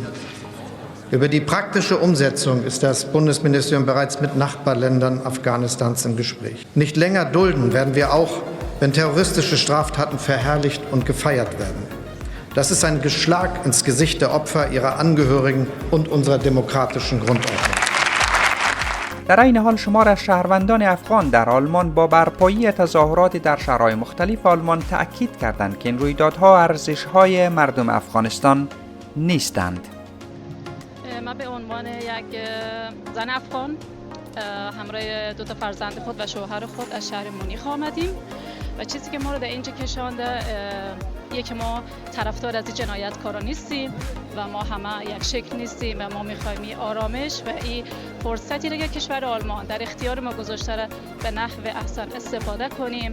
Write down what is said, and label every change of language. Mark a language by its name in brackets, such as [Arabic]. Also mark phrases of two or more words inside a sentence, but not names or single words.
[German] Über die praktische Umsetzung ist das Bundesministerium bereits mit Nachbarländern Afghanistans im Gespräch. Nicht länger dulden werden wir auch, wenn terroristische Straftaten verherrlicht und gefeiert werden. Das ist ein Schlag ins Gesicht der Opfer, ihrer Angehörigen und unserer demokratischen Grundordnung. [Persian] در این حال شمار از شهروندان افغان در آلمان با برپایی تظاهرات در شهرهای مختلف آلمان تأکید کردند که این رویدادها ارزش‌های مردم افغانستان نیستند. من به عنوان یک زن افغان همراه دو تا فرزند خود و شوهر خود از شهر مونیخ آمدیم و چیزی که ما رو در اینجا کشانده یکی ما طرفدار از جنایتکارا نیستیم و ما همه یک شکل نیستیم و ما می‌خوایم این آرامش و این فرصتی را که کشور آلمان در اختیار ما گذاشته را به نحو احسن استفاده کنیم.